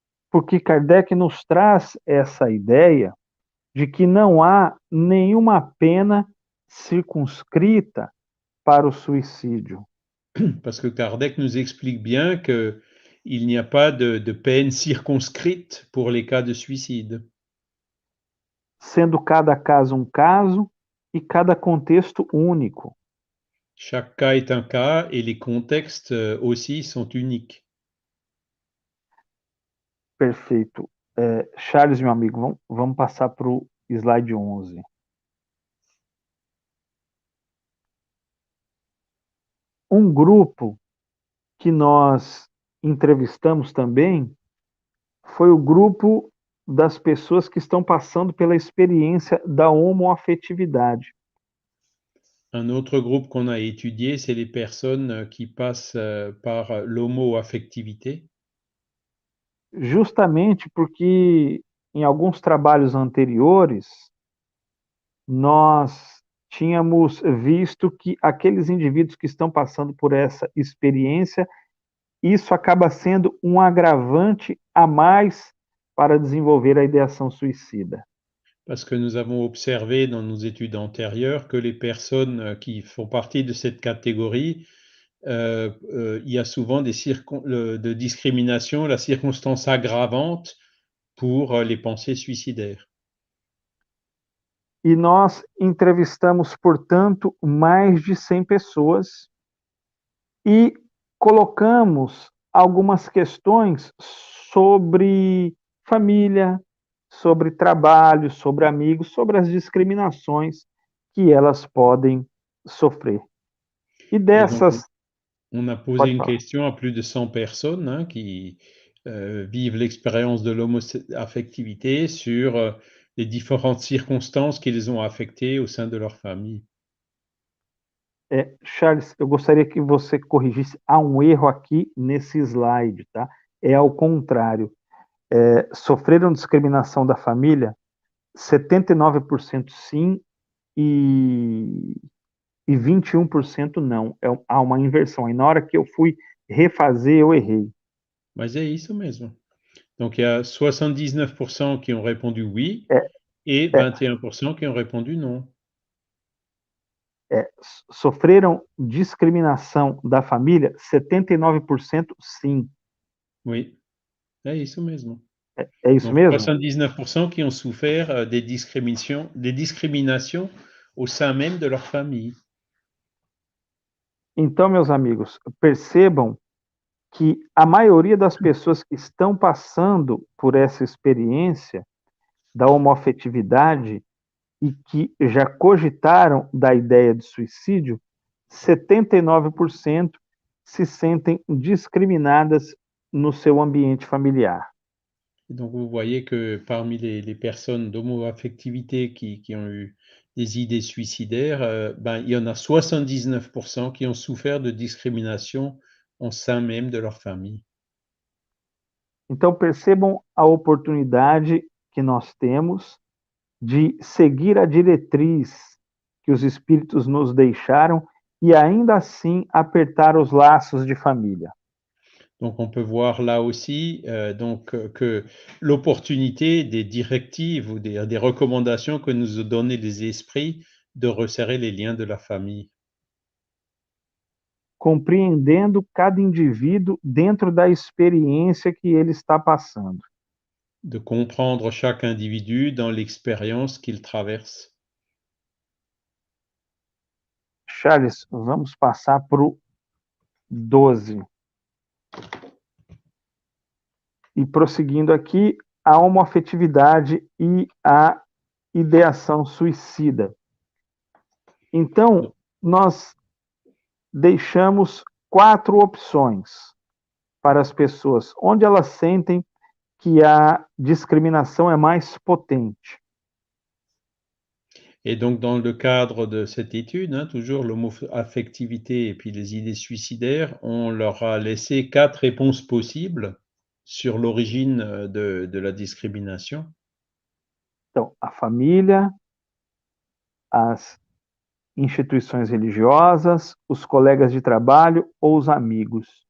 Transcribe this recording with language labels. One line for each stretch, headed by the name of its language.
Portuguese: Porque Kardec nos traz essa ideia de que não há nenhuma pena circunscrita para o suicídio.
French: Parce que Kardec nous explique bien qu'il n'y a pas de peine circonscrite pour les cas de suicide.
Portuguese: sendo cada caso um caso e cada contexto único.
French: Chaque cas est un cas et les contextes aussi sont uniques.
Portuguese: Perfeito. Charles, meu amigo, vamos passar para o slide 11. Um grupo que nós entrevistamos também foi o grupo das pessoas que estão passando pela experiência da homoafetividade.
French: Un autre groupe qu'on a étudié, c'est les personnes qui passent par l'homo-affectivité.
Portuguese: Justamente porque em alguns trabalhos anteriores nós tínhamos visto que aqueles indivíduos que estão passando por essa experiência, isso acaba sendo um agravante a mais para desenvolver a ideação suicida.
French: Parce que nous avons observé dans nos études antérieures que les personnes qui font partie de cette catégorie, il y a souvent de discrimination, la circonstance aggravante pour les pensées suicidaires.
Portuguese: E nós entrevistamos, portanto, mais de 100 pessoas e colocamos algumas questões sobre família, sobre trabalho, sobre amigos, sobre as discriminações que elas podem sofrer. E
French: Et donc,
Portuguese: dessas...
French: on a posé
Portuguese: Pode
French: une
Portuguese: falar.
French: question à plus de 100 personnes qui vivent l'expérience de l'homo-affectivité sur les différentes circonstances qui les ont affectées au sein de leur famille.
Portuguese: Charles, eu gostaria que você corrigisse. Há um erro aqui nesse slide, tá? É ao contrário. Sofreram discriminação da família, 79% sim e 21% não. Há uma inversão. Aí na hora que eu fui refazer, eu errei. Mas é isso mesmo.
French: Donc, il y a 79% qui ont répondu oui et 21% qui ont répondu non.
Portuguese: Sofreram discriminação da família, 79% sim.
French: Oui,
Portuguese: é isso mesmo. É isso
French: Donc,
Portuguese: mesmo?
French: 79% qui ont souffert des discriminations au sein même de leur famille.
Portuguese: Então, meus amigos, percebam que a maioria das pessoas que estão passando por essa experiência da homoafetividade e que já cogitaram da ideia de suicídio, 79% se sentem discriminadas no seu ambiente familiar.
French: Donc, vous voyez que parmi les personnes d'homo-affectivité qui ont eu des idées suicidaires, il y en a 79% qui ont souffert de discrimination au sein même de leur famille.
Portuguese: Então, percebam a oportunidade que nós temos de seguir a diretriz que os espíritos nos deixaram e ainda assim apertar os laços de família.
French: Donc, on peut voir là aussi que l'opportunité des directives ou des recommandations que nous ont donné les esprits de resserrer les liens de la famille.
Portuguese: Compreendendo cada indivíduo dentro da experiência que ele está passando.
French: De comprendre chaque individu dans l'expérience qu'il traverse.
Portuguese: Charles, vamos passar para o 12. E prosseguindo aqui, a homoafetividade e a ideação suicida. Então, nós deixamos 4 opções para as pessoas, onde elas sentem que a discriminação é mais potente.
French: Et donc, dans le cadre de cette étude, toujours l'homo-affectivité et puis les idées suicidaires, on leur a laissé 4 réponses possibles sur l'origine de la discrimination.
Portuguese: Então, a família, as instituições religiosas, os colegas de trabalho ou os amigos.